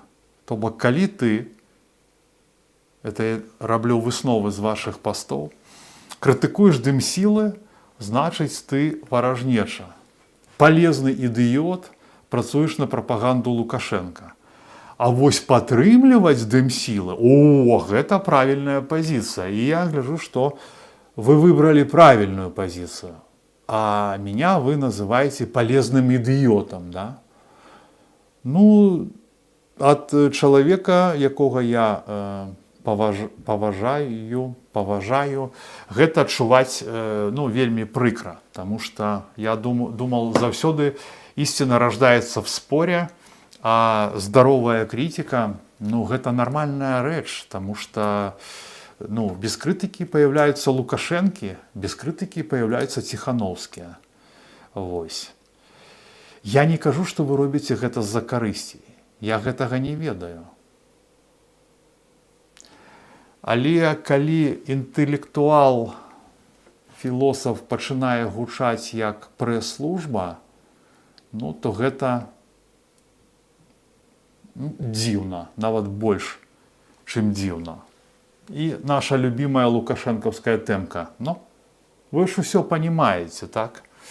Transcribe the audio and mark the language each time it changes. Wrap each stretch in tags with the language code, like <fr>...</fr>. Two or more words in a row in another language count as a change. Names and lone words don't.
<be>То бок, калі ты, это я раблю высновы з вашых пастоў, крытыкуеш дым-сілы, значыць, ты варажнеча. Палезны ідыёт, працуеш на прапаганду Лукашенка. А вось падтрымліваць дым-сілы, о, гэта правільная пазіцыя.</be> <ru>І я гляжу, што вы выбрали правильную позицию, а меня вы называете полезным идиотом, да? Ну, от человека,</ru> <be>якога я паважаю, гэта адчуваць, ну, вельмі прыкра,</be> <ru>потому что я думал, заўсёды истина рождается в споре, а здоровая критика,</ru> <be>ну, гэта нормальная рэч,</be> <ru>потому что, ну, без критики появляются Лукашенки, без критики появляются Тихановские.</ru> <be>Вось. Я не кажу, что вы робіце гэта з-за карысці. Я гэтага не ведаю. Але калі інтэлектуал, філосаф пачынае гучаць як прэс-служба, ну, то гэта дзіўна, нават больш, чым дзіўна.</be> <ru>И наша любимая лукашенковская темка. Но вы же все понимаете, так?</ru>